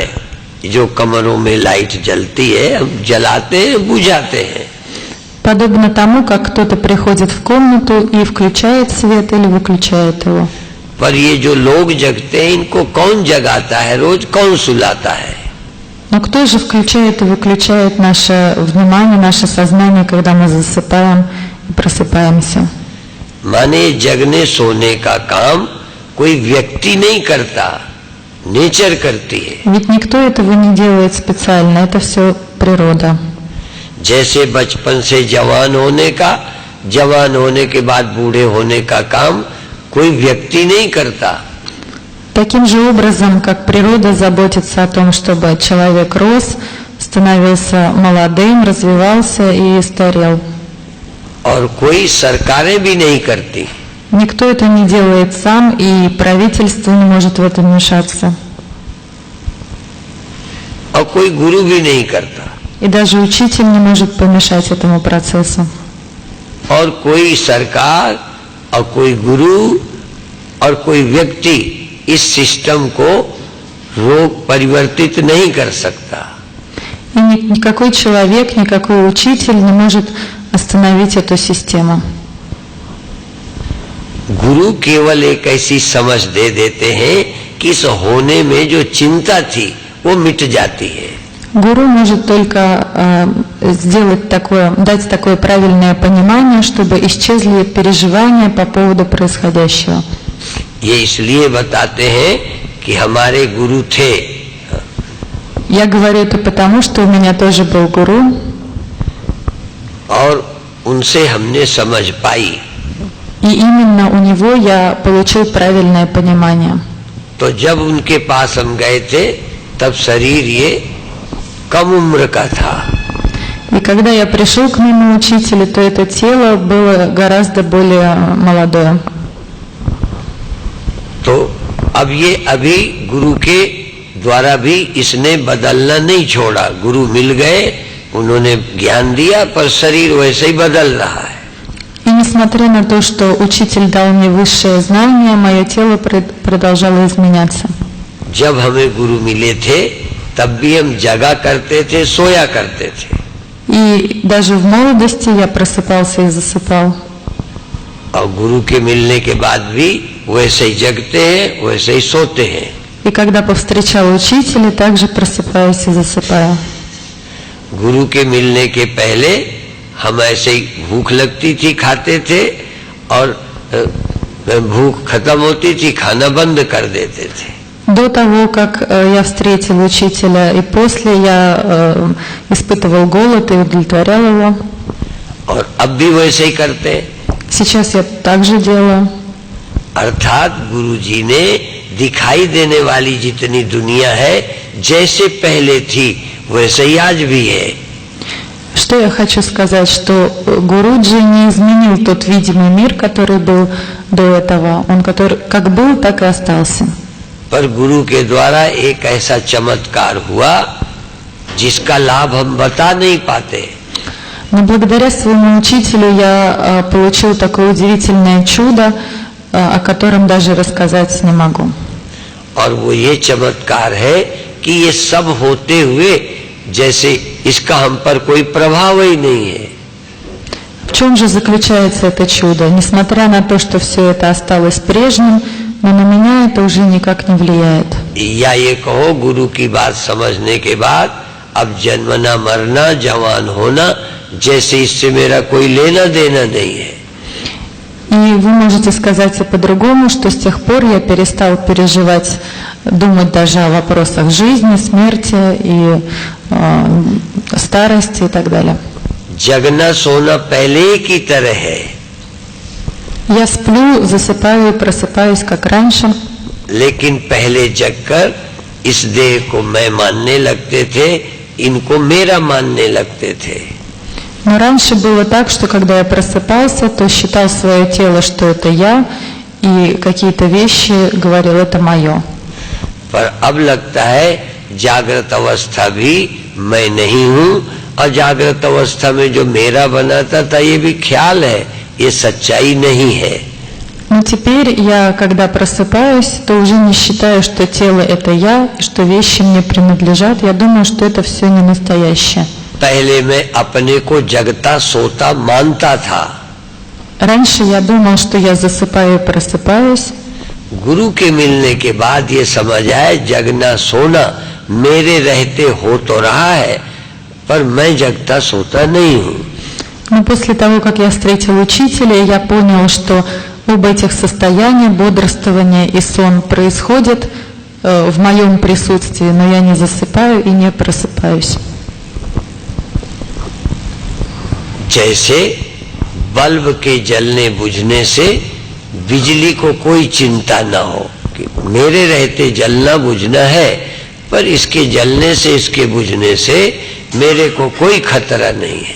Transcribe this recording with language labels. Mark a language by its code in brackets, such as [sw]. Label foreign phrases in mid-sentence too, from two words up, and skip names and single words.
[hi] जो कमरों में लाइट जलती है, हम जलाते हैं, बुझाते हैं। [ru] Подобно тому, как кто-то приходит в комнату и включает свет или выключает его. [hi] पर ये जो लोग जगते हैं इनको कौन जगाता है, रोज कौन सुलाता है? [ru] Но кто же включает и выключает наше внимание, наше сознание, когда мы засыпаем и просыпаемся? [hi] माने जगने सोने का काम कोई व्यक्ति नहीं करता, नेचर करती है। [ru] Ведь никто этого не делает специально, это все природа. [hi] जैसे बचपन से जवान होने का, जवान होने के बाद बूढ़े होने का काम कोई व्यक्ति नहीं करता। [ru] Таким же образом, как природа заботится о том, чтобы человек рос, становился молодым, развивался и старел. [hi] और कोई सरकारें भी नहीं करती। [ru] Никто это не делает сам, и правительство не может в это вмешаться. [hi] और कोई गुरु भी नहीं करता। [ru] И даже учитель не может помешать этому процессу. [hi] और कोई सरकार और कोई गुरु और कोई व्यक्ति इस सिस्टम को रोक परिवर्तित नहीं कर सकता। [ru] И никакой человек, никакой учитель не может остановить эту систему. [hi] गुरु केवल एक ऐसी समझ दे देते हैं कि इस होने में जो चिंता थी वो मिट जाती है। [ru] Гуру может только сделать такое, дать такое правильное понимание, чтобы исчезли переживания по поводу происходящего. [hi] ये इसलिए बताते हैं कि हमारे गुरु थे। [ru] Я говорю это потому, что у меня тоже был гуру, [hi] और उनसे हमने समझ पाई। [ru] и именно у него я получил правильное понимание. [hi] तो जब उनके पास हम गए थे तब शरीर ये कम उम्र का था। [ru] И когда я пришел к моему учителю, то это тело было гораздо более молодое. [hi] तो अब ये अभी गुरु के द्वारा भी इसने बदलना नहीं छोड़ा। गुरु मिल गए, उन्होंने ज्ञान दिया, पर शरीर वैसे ही बदल रहा है। [ru] И несмотря на то, что учитель дал мне высшее знание, мое тело продолжало изменяться. [hi] जब हमें गुरु मिले थे तब भी हम जगा करते थे, सोया करते थे। [ru] И даже в молодости я просыпался и засыпал. [hi] और गुरु के मिलने के बाद भी वैसे ही जगते हैं, वैसे ही सोते हैं। [ru] И когда повстречал учителя, также просыпаюсь и засыпаю. [hi] गुरु के मिलने के पहले हम ऐसे ही भूख लगती थी, खाते थे, और भूख खत्म होती थी, खाना बंद कर देते थे। [ru] До того, как я встретил учителя, и после я испытывал голод и удовлетворял его. [hi] और अब भी वैसे ही करते हैं। [ru] Сейчас я также делаю. [hi] अर्थात गुरु जी ने दिखाई देने वाली जितनी दुनिया है जैसे पहले थी वैसे ही आज भी है। [ru] Что я хочу сказать, что Гуруджи не изменил тот видимый мир, который был до этого. Он как был, так и остался. [hi] पर गुरु के द्वारा एक ऐसा चमत्कार हुआ जिसका लाभ हम बता नहीं पाते। [ru] Но благодаря своему учителю я получил такое удивительное чудо, о котором даже рассказать не могу. [hi] और वो ये चमत्कार है कि ये सब होते हुए जैसे इसका हम पर कोई प्रभाव ही नहीं है। [ru] В чем же заключается это чудо? Несмотря на то, что все это осталось прежним, но на меня это уже никак не влияет. [hi] या ये कहो गुरु की बात समझने के बाद अब जन्मना मरना जवान होना जैसे इससे मेरा कोई लेना देना नहीं है। [ru] И вы можете сказать и по-другому, что с тех пор я перестал переживать, думать даже о вопросах жизни, смерти и старости и так далее. [hi] जगना सोना पहले की तरह है। [ru] Я сплю, засыпаю и просыпаюсь, как раньше. [hi] लेकिन पहले जगकर इस देह को मैं मानने लगते थे, इनको मेरा मानने लगते थे। [ru] Но раньше было так, что когда я просыпался, то считал свое тело, что это я, и какие-то вещи говорил, это мое. [hi] पर अब लगता है जागृत अवस्था भी मैं नहीं हूँ, और जागृत अवस्था में जो मेरा बनाता था ये भी ख्याल है, ये सच्चाई नहीं है। [ru] Но теперь я, когда просыпаюсь, то уже не считаю, что тело это я, и что вещи мне принадлежат. Я думаю, что это все не настоящее. [hi] पहले मैं अपने को जगता सोता मानता था। [ru] Раньше я думал, что я засыпаю и просыпаюсь. [hi] गुरु के मिलने के बाद ये समझ आए जगना सोना मेरे रहते हो तो रहा है, पर मैं जगता सोता नहीं हूँ। [ru] Но после того, как я встретил учителя, я понял, что оба этих состояния, бодрствование и сон, происходят в моем присутствии, но я не засыпаю и не просыпаюсь. [hi] जैसे बल्ब के जलने बुझने से बिजली को कोई चिंता न हो कि मेरे रहते जलना बुझना है, पर इसके जलने से इसके बुझने से मेरे को कोई खतरा नहीं है।